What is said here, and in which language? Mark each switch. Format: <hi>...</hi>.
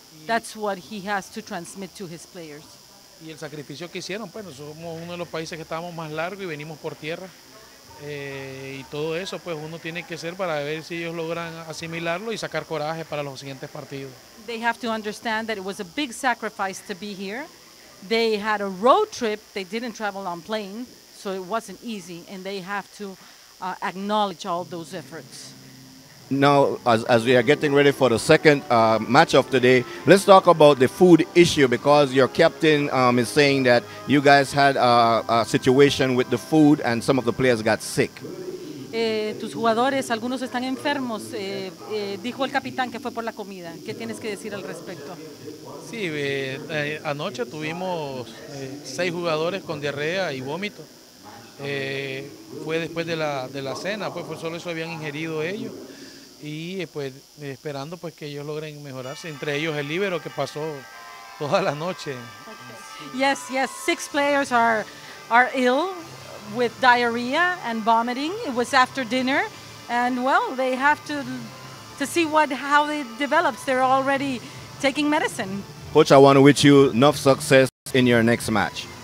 <en>That's what he has to transmit to his players.</en> <es>Y el sacrificio que hicieron, pues somos uno de los países que estábamos más largo y venimos por tierra. Y todo eso pues uno tiene que hacer para ver si ellos logran asimilarlo y sacar coraje para los siguientes partidos.</es> <en>They have to understand that it was a big sacrifice to be here. They had a road trip, they didn't travel on plane, so it wasn't easy, and they have to acknowledge all those efforts. Now, as we are getting ready for the second match of today, let's talk about the food issue, because your captain is saying that you guys had a situation with the food and some of the players got sick.</en> <es>Tus jugadores, algunos están enfermos. Dijo el capitán que fue por la comida. ¿Qué tienes que decir al respecto? Sí, anoche tuvimos 6 jugadores con diarrea y vómito. Fue después de la cena, pues solo eso habían ingerido ellos. Y pues esperando pues que ellos logren mejorarse, entre ellos el líbero que pasó toda la noche.</es> <en>Okay. Yes, 6 players are ill with diarrhea and vomiting. It was after dinner, and well, they have to see how it develops. They're already taking medicine. Coach, I want to wish you enough success in your next match.</en>